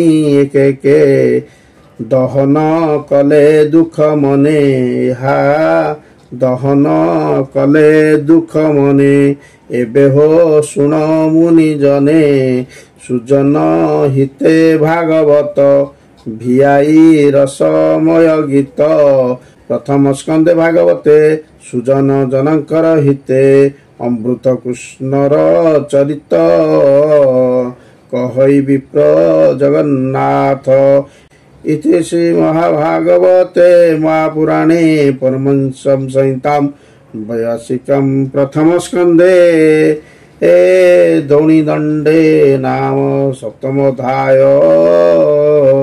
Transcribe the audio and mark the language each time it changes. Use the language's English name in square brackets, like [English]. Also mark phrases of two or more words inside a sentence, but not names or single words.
[Odia] ଏକେ ଦହନ କଲେ ଦୁଃଖ ମନେ ଏହା ଦହନ କଲେ ଦୁଃଖ ମନେ ଏବେ ହୋ ଶୁଣ ମୁନି ଜନେ ସୁଜନ ହିତେ ଭାଗବତ ଭିଆଇ ରସମୟ ଗୀତ ପ୍ରଥମ ସ୍କନ୍ଧେ ଭାଗବତେ ସୁଜନ ଜନଙ୍କର ହିତେ ଅମୃତ କୃଷ୍ଣର ଚରିତ କହଇ ବିପ୍ର ଜଗନ୍ନାଥ [Sanskrit] इति श्री महाभागवते महापुराणे परमहंसं संहितां वैयासिकं प्रथम स्कन्धे द्रोणीदण्डे नाम सप्तमोऽध्याय।